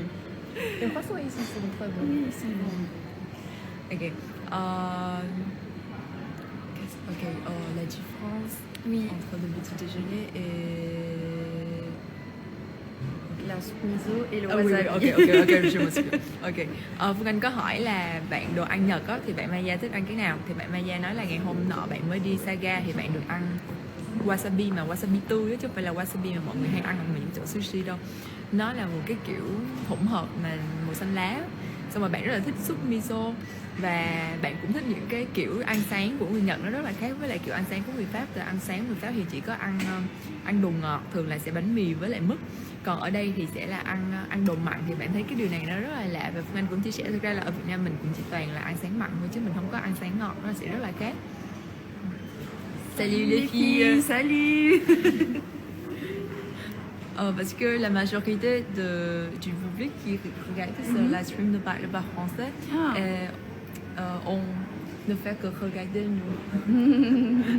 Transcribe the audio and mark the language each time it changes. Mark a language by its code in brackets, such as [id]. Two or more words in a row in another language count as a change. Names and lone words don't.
[fr] Les croissants ici sont très bons. Oui, ils sont bons. Ok. La différence Oui, entre le petit déjeuner et... la soupe miso et le Ah, oui, wasabi. ok, je me souviens. Ok. [vi] Phương Anh có hỏi là bạn đồ ăn Nhật á, thì bạn Maya thích ăn cái nào? Thì bạn Maya nói là ngày hôm nọ bạn mới đi Saga thì bạn được ăn wasabi mà wasabi tươi á, chứ không phải là wasabi mà mọi người hay ăn ở những chỗ sushi đâu. Nó là một cái kiểu hỗn hợp mà màu xanh lá. Xong rồi bạn rất là thích súp miso và bạn cũng thích những cái kiểu ăn sáng của người Nhật, nó rất là khác với lại kiểu ăn sáng của người Pháp. Từ ăn sáng người Pháp thì chỉ có ăn đồ ngọt, thường là sẽ bánh mì với lại mứt. Còn ở đây thì sẽ là ăn đồ mặn, thì bạn thấy cái điều này nó rất là lạ. Và Phương Anh cũng chia sẻ thực ra là ở Việt Nam mình cũng chỉ toàn là ăn sáng mặn thôi chứ mình không có ăn sáng ngọt, nó sẽ rất là khác. [fr] Salut les filles. Salut. Parce que la majorité du public qui regarde ce [en] live stream [fr] ne parle pas français. Et, on ne fait que regarder nous.